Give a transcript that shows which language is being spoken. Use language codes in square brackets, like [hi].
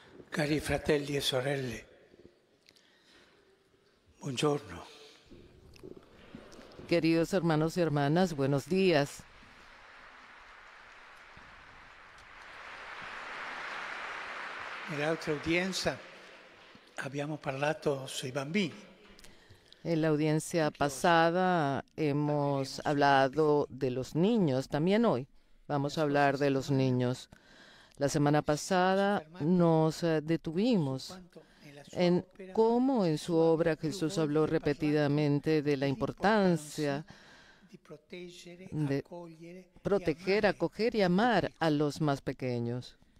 [it] Cari fratelli e sorelle, buongiorno. [es] Queridos hermanos y hermanas, buenos días. [it] Nell'altra udienza abbiamo parlato sui bambini. [es] En la audiencia pasada hemos hablado de los niños. También hoy vamos a hablar de los niños. La semana pasada nos detuvimos en cómo en su obra Jesús habló repetidamente de la importancia de proteger, acoger y amar a los más pequeños.